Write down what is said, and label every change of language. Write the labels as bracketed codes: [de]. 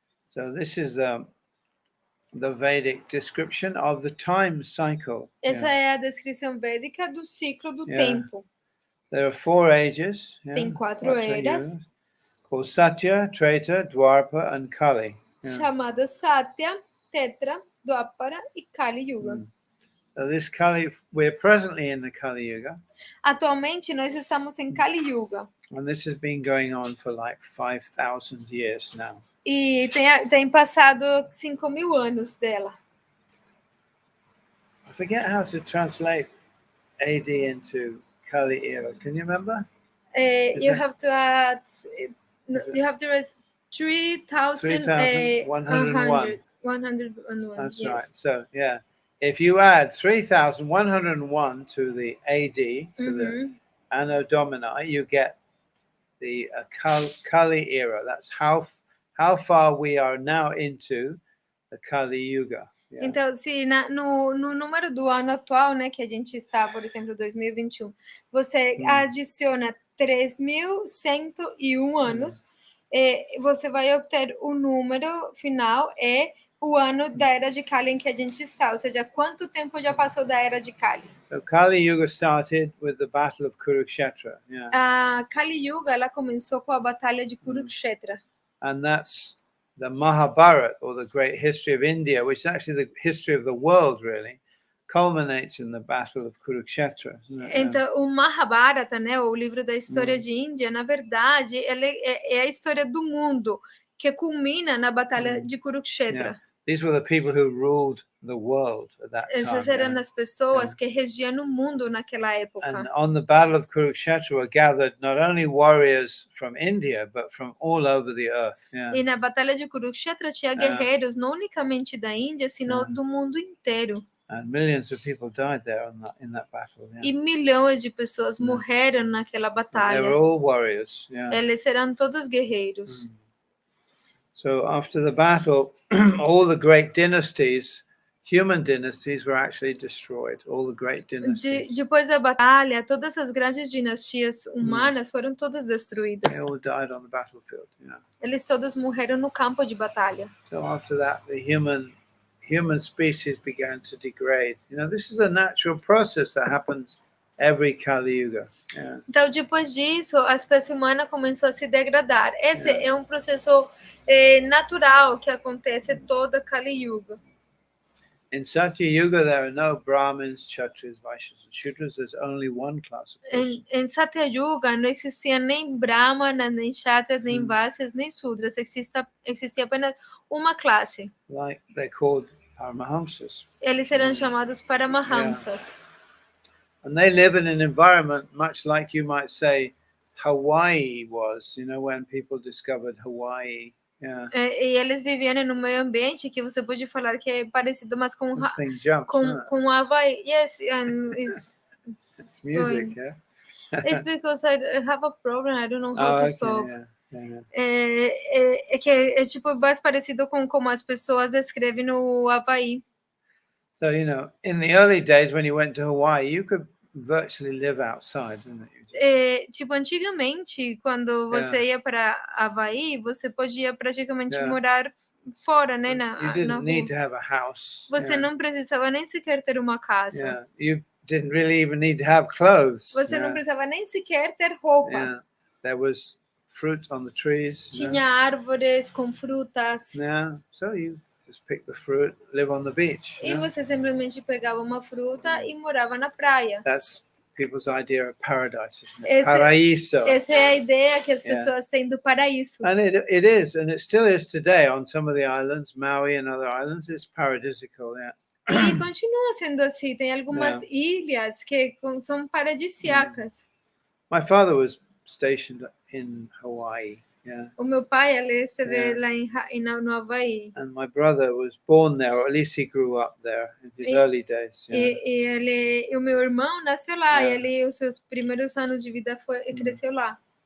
[en] So this is the Vedic description of the time cycle. [pt] Essa é a descrição védica do ciclo do tempo. [en] There are 4 ages. [pt] Tem 4 eras. [en] Called Satya, Treta, Dwapara, and Kali. [pt] Chamadas Satya, Tetra, Dwapara e Kali Yuga. [en] So this Kali, we're presently in the Kali Yuga. [pt] Atualmente nós estamos em Kali Yuga. [en] And this has been going on for like 5,000 years now. [pt] E tem passado 5.000 anos dela. [en] I forget how to translate AD into Kali era. Can you remember? You have to add. You have to raise 3,101. 101. That's yes. right. So, if you add 3,101 to the AD, to the Anno Domini, you get the Kali era. That's how far we are now into the Kali Yuga. Yeah. [pt] Então, se no número do ano atual, né, que a gente está, por exemplo, 2021, você adiciona 3.101 anos, você vai obter o número final é o ano da era de Kali em que a gente está, ou seja, quanto tempo já passou da era de Kali. [en] So Kali Yuga started with the battle of Kurukshetra, yeah. [pt] A Kali Yuga, ela começou com a batalha de Kurukshetra. [en] And that's the Mahabharata, or the great history of India, which is actually the history of the world, really, culminates in the battle of Kurukshetra. [pt] Então, o Mahabharata, né, o livro da história de Índia, na verdade, ele é a história do mundo, que culmina na batalha de Kurukshetra. [en] Yeah. These were the people who ruled the world at that [pt] Essas [en] time. [pt] eram as pessoas que regiam o mundo naquela época. [en] And on the battle of Kurukshetra were gathered not only warriors from India, but from all over the earth. Yeah. [pt] E na batalha de Kurukshetra tinha guerreiros não unicamente da Índia, sino do mundo inteiro. [en] And millions of people died there in that battle. Yeah. [pt] E milhões de pessoas morreram naquela batalha. [en] They were all warriors. Yeah. [pt] Eles eram todos guerreiros. [en] So after the battle, all the great dynasties, human dynasties, were actually destroyed. All the great dynasties. [pt] Depois da batalha, todas as grandes dinastias humanas foram todas destruídas. [en] They all died on the battlefield. Yeah. [pt] Eles todos morreram no campo de batalha. [en] So after that, the human species began to degrade. You know, this is a natural process that happens every Kali Yuga. Yeah. [pt] Então, depois disso, a espécie humana começou a se degradar. Esse é um processo natural que acontece toda Kali Yuga. [en] In Satya Yuga, there are no Brahmins, Kshatriyas, Vaishyas, and Shudras. There's only one class of person. [pt] Em Satya Yuga não existia nem Brahmana, nem Kshatriyas, nem Vaishyas, nem Sudras. Existia apenas uma classe. [en] Like they're called Paramahamsas. [pt] Eles eram chamados Paramahamsas. [en] And they live in an environment much like you might say Hawaii was, you know, when people discovered Hawaii. Yeah. [pt] E eles viviam em um meio ambiente que você pode falar que é parecido mais com [en] This thing jumps, [pt] com Havaí. [en] Yes, and it's music, yeah. It's because I have a problem. I don't know how to solve. Yeah. [pt] É que é tipo mais parecido com como as pessoas descrevem no Havaí. [en] So, you know, in the early days when you went to Hawaii, you could virtually live outside, didn't you? [pt] Tipo, antigamente, quando você ia para Havaí, você podia praticamente morar fora, né? [en] You didn't need to have a house. [pt] Você não precisava nem sequer ter uma casa. [en] Yeah. You didn't really even need to have clothes. [pt] Você não precisava nem sequer ter roupa. [en] Yeah. There was fruit on the trees. [pt] Tinha árvores com frutas. [en] Yeah. So you just pick the fruit, live on the beach. [pt] E você simplesmente pegava uma fruta e morava na praia. [en] That's people's idea of paradise, isn't it? [pt] Paraíso. Essa é a ideia que as pessoas têm do paraíso. [en] And it is, and it still is today on some of the islands, Maui and other islands, it's paradisical, yeah. [pt] E continua sendo assim, tem algumas ilhas que são paradisíacas. [en] My father was stationed in Hawaii. Yeah. [pt] O meu pai, ele esteve lá no Havaí. [en] And my brother was born there, or at least he grew up there in his early days. Yeah. [pt] E o meu irmão nasceu lá, e ele, os seus primeiros anos de vida cresceu lá.